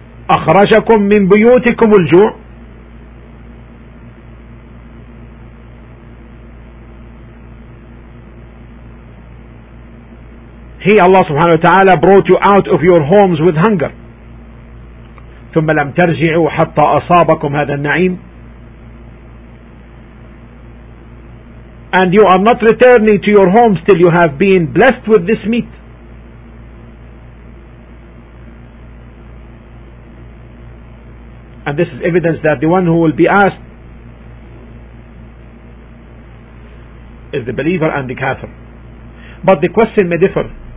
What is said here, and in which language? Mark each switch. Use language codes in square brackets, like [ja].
[ar] أخرجكم من بيوتكم الجوع, [en] he Allah subhanahu wa ta'ala brought you out of your homes with hunger. [ar] ثم لم ترجعوا حتى أصابكم هذا النعيم. [en] And you are not returning to your homes till you have been blessed with this meat. And this is evidence that the one who will be asked is the believer and the kafir. But the question may differ.